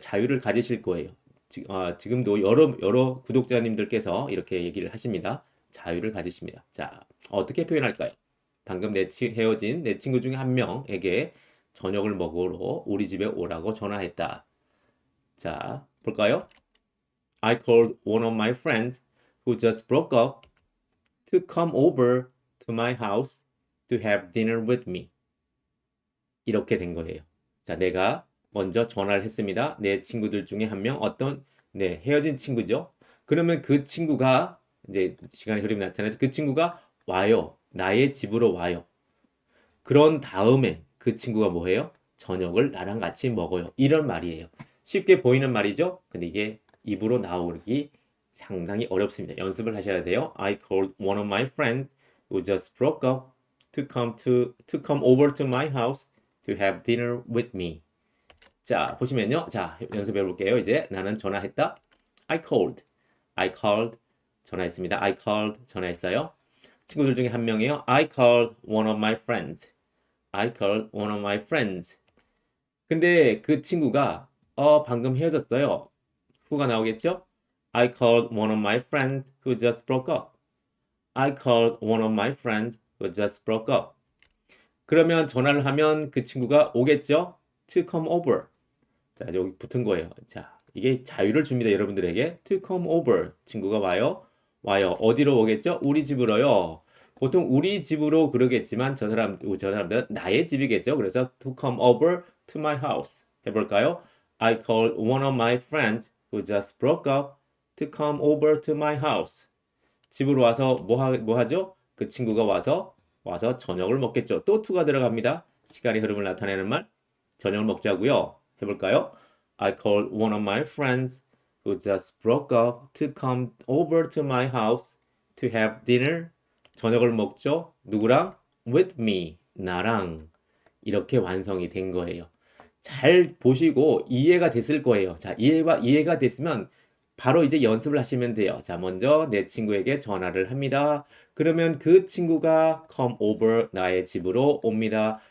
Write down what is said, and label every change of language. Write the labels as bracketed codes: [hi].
[ko] 자유를 가지실 거예요. 지금도 여러 구독자님들께서 이렇게 얘기를 하십니다. 자유를 가지십니다. 자, 어떻게 표현할까요? 방금 헤어진 내 친구 중에 한 명에게 저녁을 먹으러 우리 집에 오라고 전화했다. 자, 볼까요? [en] I called one of my friends who just broke up to come over to my house to have dinner with me. [ko] 이렇게 된 거예요. 자, 내가 먼저 전화를 했습니다. 내 친구들 중에 한 명, 네, 헤어진 친구죠. 그러면 그 친구가, 이제 시간의 흐름이 나타나서 그 친구가 와요. 나의 집으로 와요. 그런 다음에 그 친구가 뭐 해요? 저녁을 나랑 같이 먹어요. 이런 말이에요. 쉽게 보이는 말이죠? 근데 이게 입으로 나오기 상당히 어렵습니다. 연습을 하셔야 돼요. [en] I called one of my friends who just broke up to come over to my house to have dinner with me. [ko] 자, 보시면요. 자, 연습해 볼게요. 이제 나는 전화했다. [en] I called. [ko] 전화했습니다. I called. 전화했어요. 친구들 중에 한 명이에요. [en] I called one of my friends. I called one of my friends. [ko] 근데 그 친구가 방금 헤어졌어요. 후가 나오겠죠? [en] I called one of my friends who just broke up. I called one of my friends who just broke up. [ko] 그러면 전화를 하면 그 친구가 오겠죠? [en] To come over. [ko] 자, 여기 붙은 거예요. 자, 이게 자유를 줍니다. 여러분들에게. To come over. 친구가 와요. 와요. 어디로 오겠죠? 우리 집으로요. 보통 우리 집으로 그러겠지만 저 사람들은 나의 집이겠죠. [en] 그래서 to come over to my house. [ko] 해볼까요? [en] I called one of my friends who just broke up to come over to my house. [ko] 집으로 와서 뭐 하죠? 그 친구가 와서 저녁을 먹겠죠. 또 to가 들어갑니다. 시간의 흐름을 나타내는 말. 저녁을 먹자고요. 해볼까요? [en] I called one of my friends who just broke up to come over to my house to have dinner. [ko] 저녁을 먹죠. 누구랑? [en] With me. [ko] 나랑. 이렇게 완성이 된 거예요. 잘 보시고 이해가 됐을 거예요. 자, 이해가 됐으면 바로 이제 연습을 하시면 돼요. 자, 먼저 내 친구에게 전화를 합니다. 그러면 그 친구가 [en] come over [ko] 나의 집으로 옵니다.